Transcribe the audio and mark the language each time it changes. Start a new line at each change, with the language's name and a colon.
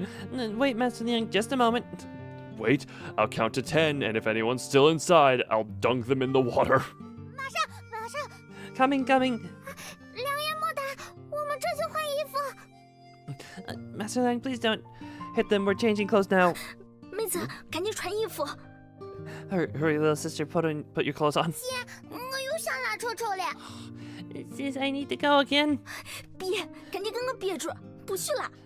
English: Wait, Master Liang, just a moment. Wait, I'll count to 10, and if anyone's still inside, I'll dunk them in the water.
Chinese: 马上，马上！
English: Coming.
Chinese: 梁爷莫打，我们这就换衣服。
English: Master Liang, please don't hit them. We're changing clothes now.
Chinese: 妹子，赶紧穿衣服。
English: Hurry, little sister, put your clothes on.
Chinese: 姐，我又想拉臭臭了。
English: Sis, I need to go again.
Chinese: 憋，赶紧给我憋住，不许拉。